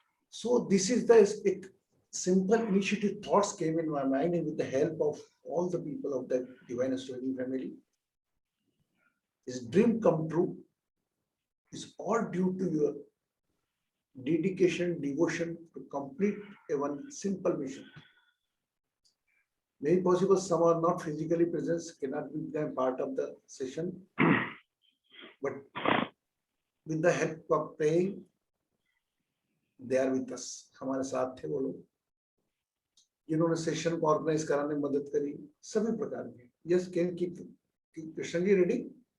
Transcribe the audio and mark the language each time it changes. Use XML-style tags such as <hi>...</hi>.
<en>So this is the simple initiative thoughts came in my mind, and with the help of all the people of the Divine Astrology family, this dream come true is all due to your dedication, devotion to complete one simple mission. Maybe possible some are not physically present, cannot be part of the session, but with the help of praying, they are with us.</en> <hi>हमारे साथ थे वो लोग जिन्होंने session को organise कराने में मदद करी सभी प्रकार के.</hi> <en>Yes, can keep Krishnan ji ready?</en>